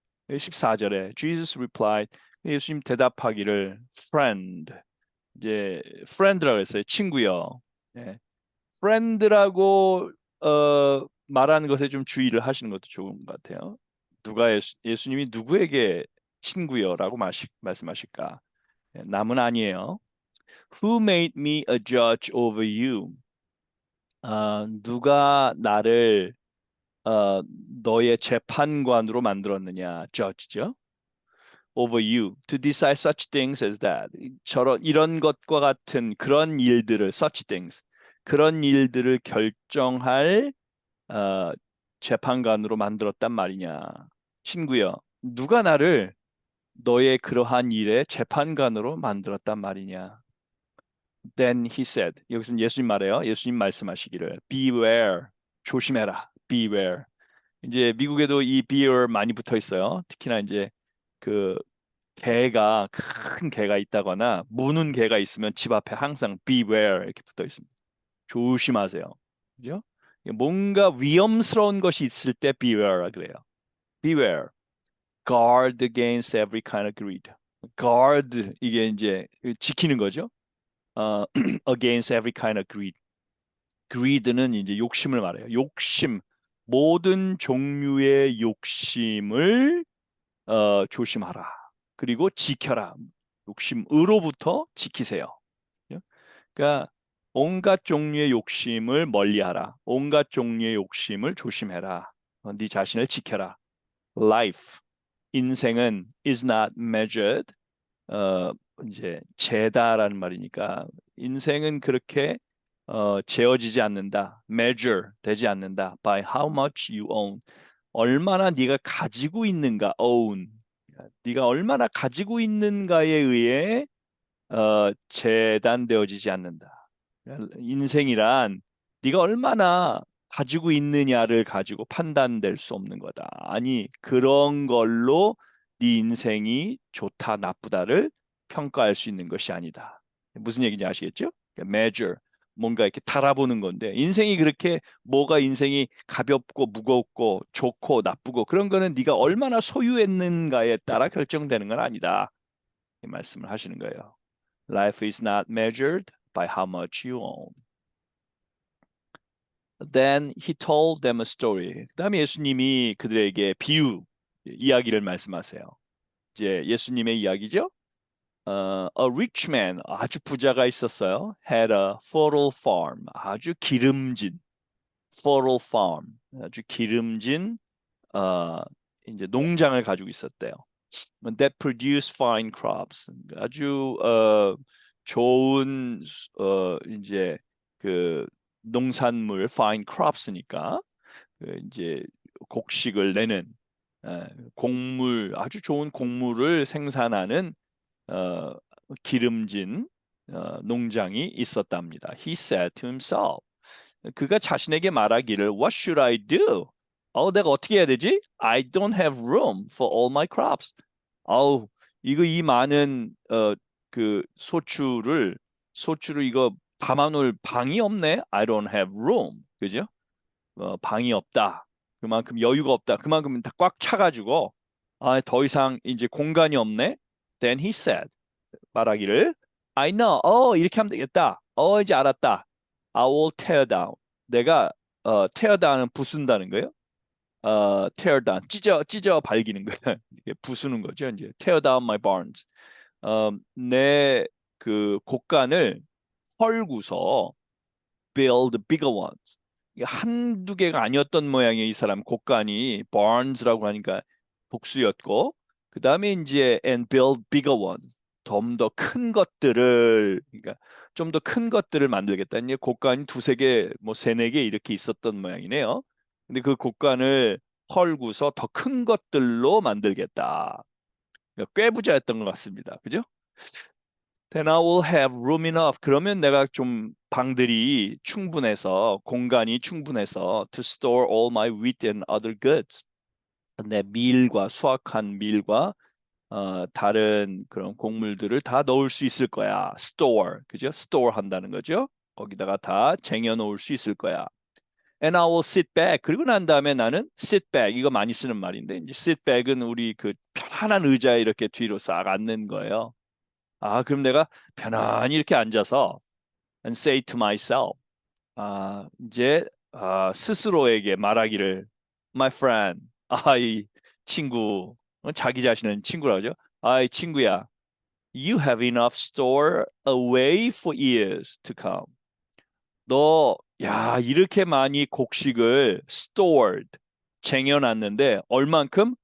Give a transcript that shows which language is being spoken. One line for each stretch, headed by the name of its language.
Korean: 14절에
English: Jesus replied
Korean: 예수님 대답하기를 friend 이제 friend라고 했어요. 친구요. 예. friend라고 말하는 것에 좀 주의를 하시는 것도 좋은 것 같아요. 예수님이 누구에게 친구요라고 말씀하실까? 예, 남은 아니에요.
English: Who made me a judge over you?
Korean: 누가 나를 어, 너의 재판관으로 만들었느냐? judge죠.
English: over you to decide such things as that.
Korean: 이런 것과 같은 그런 일들을
English: such things
Korean: 그런 일들을 결정할 어, 재판관으로 만들었단 말이냐. 친구여, 누가 나를 너의 그러한 일의 재판관으로 만들었단 말이냐.
English: Then he said,
Korean: 여기서는 예수님 말해요. 예수님 말씀하시기를 beware, 조심해라.
English: beware.
Korean: 이제 미국에도 이 beware 많이 붙어 있어요. 특히나 이제 그 개가 큰 개가 있다거나 무는 개가 있으면 집 앞에 항상 beware 이렇게 붙어 있습니다. 조심하세요. 그죠? 뭔가 위험스러운 것이 있을 때 beware라 그래요.
English: beware, guard against every kind of greed.
Korean: guard 이게 이제 지키는 거죠.
English: against every kind of greed.
Korean: greed는 이제 욕심을 말해요. 욕심, 모든 종류의 욕심을 조심하라. 그리고 지켜라. 욕심으로부터 지키세요. 그러니까 온갖 종류의 욕심을 멀리하라. 온갖 종류의 욕심을 조심해라. 네 자신을 지켜라.
English: Life,
Korean: 인생은
English: is not measured.
Korean: 어, 이제 재다라는 말이니까 인생은 그렇게 재어지지 않는다. measure 되지 않는다.
English: by how much you own.
Korean: 얼마나 네가 가지고 있는가.
English: own.
Korean: 네가 얼마나 가지고 있는가에 의해 재단되어지지 않는다. 인생이란 네가 얼마나 가지고 있느냐를 가지고 판단될 수 없는 거다. 아니, 그런 걸로 네 인생이 좋다, 나쁘다를 평가할 수 있는 것이 아니다. 무슨 얘기인지 아시겠죠? measure, 뭔가 이렇게 달아보는 건데 인생이 그렇게 뭐가 인생이 가볍고 무겁고 좋고 나쁘고 그런 거는 네가 얼마나 소유했는가에 따라 결정되는 건 아니다. 이 말씀을 하시는 거예요.
English: Life is not measured by how much you own. Then he told them a story.
Korean: 그다음에 예수님이 그들에게 비유, 이야기를 말씀하세요. 이제 예수님의 이야기죠.
English: A rich man,
Korean: 아주 부자가 있었어요.
English: Had a fertile farm,
Korean: 아주 기름진 fertile farm, 아주 기름진 어, 이제 농장을 가지고 있었대요.
English: That produce fine crops,
Korean: 아주 좋은 이제 그 농산물 fine crops니까 그 이제 곡식을 내는 곡물 아주 좋은 곡물을 생산하는 어, 기름진 농장이 있었답니다.
English: He said to himself.
Korean: 그가 자신에게 말하기를
English: What should I do?
Korean: 내가 어떻게 해야 되지?
English: I don't have room for all my crops.
Korean: 아우, 이거 이 많은 그 소출을 이거 담아놓을 방이 없네.
English: I don't have room.
Korean: 그죠? 방이 없다. 그만큼 여유가 없다. 그만큼 다 꽉 차가지고 더 이상 이제 공간이 없네.
English: Then he said,
Korean: 말하기를
English: I know.
Korean: 이렇게 하면 되겠다. 이제 알았다.
English: I will tear down.
Korean: 내가 tear down은 부순다는 거예요. tear down, 찢어 발기는 거예요. 이게 부수는 거죠.
English: 이제 tear down my barns.
Korean: 내 그 곡간을 헐고서
English: build bigger ones.
Korean: 이게 한두 개가 아니었던 모양의 이 사람 곡간이 barns라고 하니까 복수였고 그 다음에 이제
English: and build bigger ones.
Korean: 좀 더 큰 것들을 그러니까 좀 더 큰 것들을 만들겠다. 이제 곡간이 두세 개, 뭐 세네 개 이렇게 있었던 모양이네요. 근데 그 곡간을 헐고서 더 큰 것들로 만들겠다. 그러니까 꽤 부자였던 것 같습니다. 그죠?
English: Then I will have room enough.
Korean: 그러면 내가 좀 방들이 충분해서 공간이 충분해서
English: to store all my wheat and other goods.
Korean: 내 밀과 수확한 밀과 다른 그런 곡물들을 다 넣을 수 있을 거야. store, 그죠? store 한다는 거죠. 거기다가 다 쟁여 놓을 수 있을 거야.
English: And I will sit back.
Korean: 그리고 난 다음에 나는 sit back. 이거 많이 쓰는 말인데 이제 sit back은 우리 그 편안한 의자에 이렇게 뒤로 싹 앉는 거예요. 그럼 내가 편안히 이렇게 앉아서
English: and say to myself.
Korean: 이제 스스로에게 말하기를
English: my friend.
Korean: 이 친구. 자기 자신은 친구라고 하죠. 이 친구야.
English: You have enough store away for years to come.
Korean: 이렇게 많이 곡식을 stored, 쟁여놨는데 얼만큼?